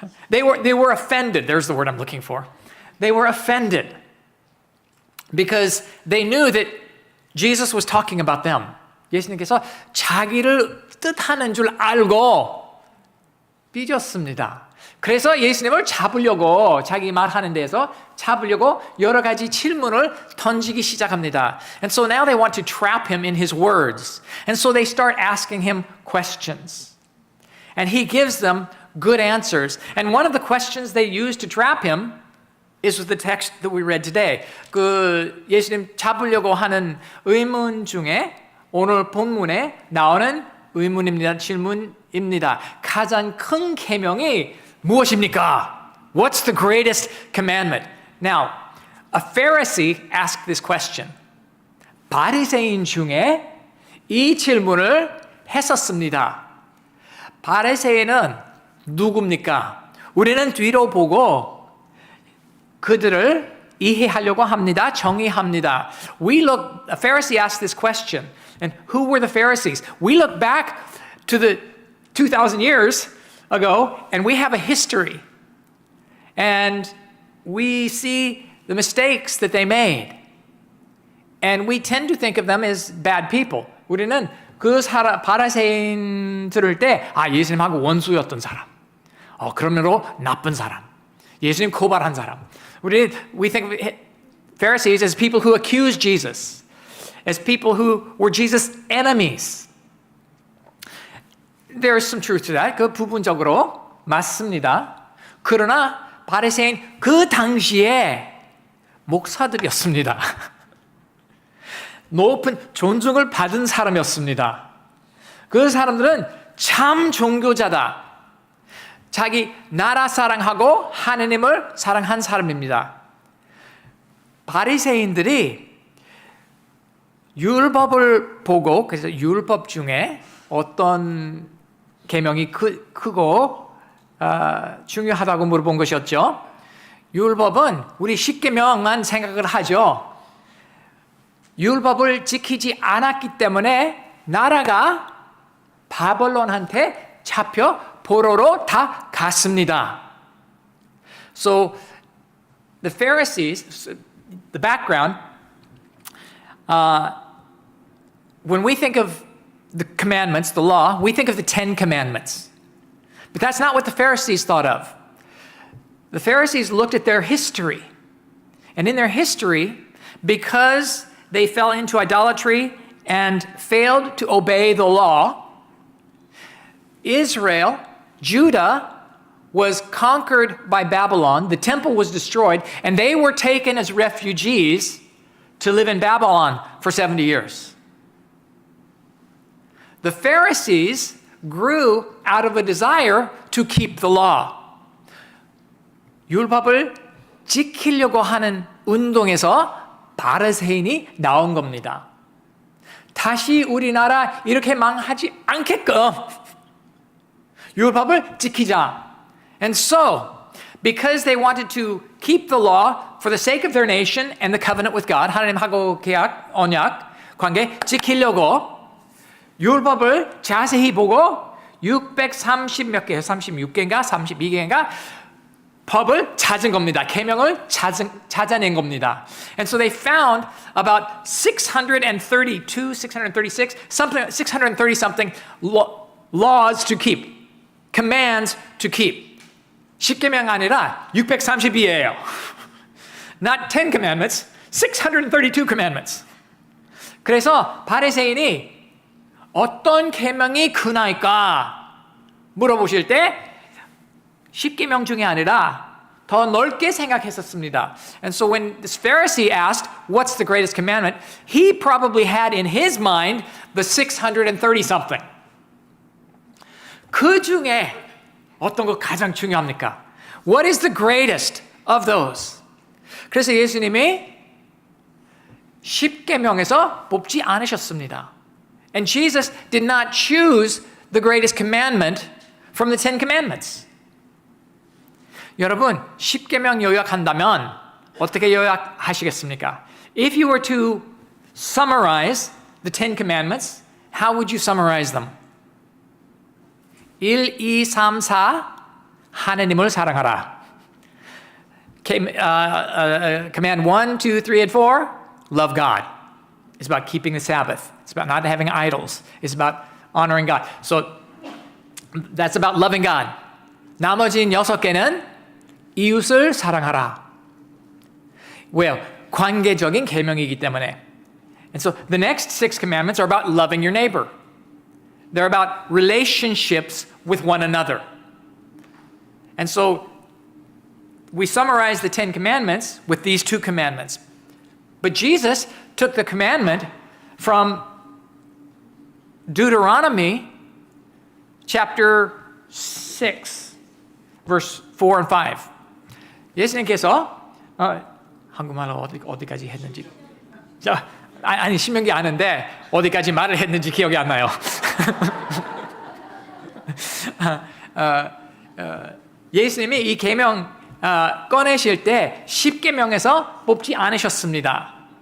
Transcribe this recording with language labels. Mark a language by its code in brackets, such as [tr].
[en] They were offended. There's the word I'm looking for. They were offended because they knew that Jesus was talking about them. [ko] 예수님께서 자기를 뜻하는 줄 알고 삐졌습니다. 그래서 예수님을 잡으려고 자기 말하는 데에서 잡으려고 여러 가지 질문을 던지기 시작합니다. [en] And so now they want to trap him in his words. And so they start asking him questions. And he gives them good answers. And one of the questions they use to trap him is with the text that we read today. [ko] 그 예수님 잡으려고 하는 의문 중에 오늘 본문에 나오는 의문입니다. 질문입니다. 가장 큰 계명이 무엇입니까? [en] What's the greatest commandment? Now, a Pharisee asked this question. [ko] 바리새인 중에 이 질문을 했었습니다. 바리새인은 누굽니까? 우리는 뒤로 보고 그들을 이해하려고 합니다. 정의합니다. [en] A Pharisee asked this question. And who were the Pharisees? We look back to the 2,000 years ago, and we have a history. And we see the mistakes that they made. And we tend to think of them as bad people. [ko] 우리는 그 바리새인 들을 때 예수님하고 원수였던 사람. 그러므로 나쁜 사람. 예수님 고발한 사람. [en] We think of Pharisees as people who accuse Jesus. As people who were Jesus' enemies. There is some truth to that. [ko] 그 부분적으로 맞습니다. 그러나 바리새인 그 당시에 목사들이었습니다. 높은 존중을 받은 사람이었습니다. 그 사람들은 참 종교자다. 자기 나라 사랑하고 하느님을 사랑한 사람입니다. 바리새인들이 율법을 보고 그래서 율법 중에 어떤 계명이 크고 중요하다고 물어본 것이었죠. 율법은 우리 10계명만 생각을 하죠. 율법을 지키지 않았기 때문에 나라가 바벨론한테 잡혀 포로로 다 갔습니다. [en] So the Pharisees, the background, when we think of the commandments, the law, we think of the 10 commandments. But that's not what the Pharisees thought of. The Pharisees looked at their history. And in their history, because they fell into idolatry and failed to obey the law, Israel, Judah, was conquered by Babylon. The temple was destroyed, and they were taken as refugees to live in Babylon for 70 years. The Pharisees grew out of a desire to keep the law. [ko] 율법을 지키려고 하는 운동에서 바리새인이 나온 겁니다. 다시 우리나라 이렇게 망하지 않게끔 율법을 지키자. [en] And so, because they wanted to keep the law for the sake of their nation and the covenant with God, [ko] 하나님하고 계약, 언약, 관계 지키려고 율법을 자세히 보고 630 몇 개, 36개인가 32개인가 법을 찾은 겁니다. 계명을 찾아낸 겁니다. [en] And so they found about 632, 636, something, 630 something laws to keep, commands to keep. [ko] 10계명 아니라 632예요. [en] Not 10 commandments, 632 commandments. [ko] 그래서 바리새인이 어떤 계명이 크나이까 물어보실 때 10계명 중에 아니라 더 넓게 생각했었습니다. [en] And so when this Pharisee asked, what's the greatest commandment? He probably had in his mind the 630 something. [ko] 그 중에 어떤 거 가장 중요합니까? [en] What is the greatest of those? [ko] 그래서 예수님이 10계명에서 뽑지 않으셨습니다. [en] And Jesus did not choose the greatest commandment from the 10 commandments. [ko] 여러분, 10계명 요약한다면 어떻게 요약하시겠습니까? [en] If you were to summarize the 10 commandments, how would you summarize them? [ko] 1, 2, 3, 4 하나님을 사랑하라. [en] Command 1, 2, 3, and 4 love God. It's about keeping the Sabbath. It's about not having idols. It's about honoring God. So that's about loving God. [ko] 나머지 6개는 이웃을 사랑하라. 왜요? 관계적인 계명이기 때문에. [en] And so the next 6 commandments are about loving your neighbor. They're about relationships with one another. And so we summarize the 10 commandments with these 2 commandments. But Jesus took the commandment from Deuteronomy chapter 6, verse 4 and 5. [ko] 예수님께서 한국말로 어디까지 했는지 아니 신명기 아는데 어디까지 말을 했는지 기억이 안 나요. 예수님이 이 계명 꺼내실 때 10계명에서 뽑지 않으셨습니다.